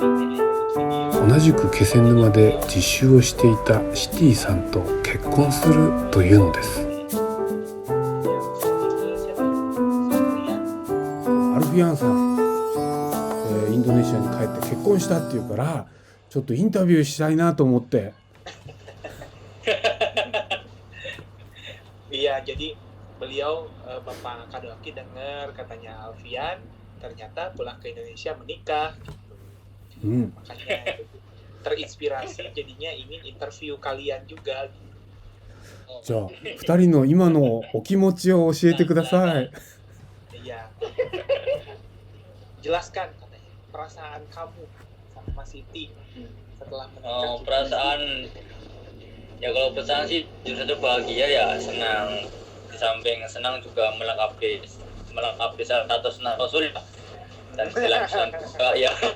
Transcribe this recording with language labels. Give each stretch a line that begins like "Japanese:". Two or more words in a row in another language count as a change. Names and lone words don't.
Japanese: 同じく気仙沼で実習をしていたシティさんと結婚するというのです。アルフィアンさん、インドネシアに帰って結婚したっていうから、ちょっとインタビューしたいなと思って。
Indonesian: Iya, jadi beliau Bapak Kadoaki dengar katanya Alfian ternyata pulang ke Indonesia menikah. Makanya terinspirasi jadinya ingin interview kalian juga.
Japanese: じゃあ2人の今のお気持ちを教えてください。
Indonesian: Iya. Jelaskan katanya perasaan kamu sama Siti setelah menikah. Perasaan ya, kalau perasaan sih jujur saja bahagia ya, senang. Di samping senang juga melengkapi status Rasul dan dalam Islam juga ya.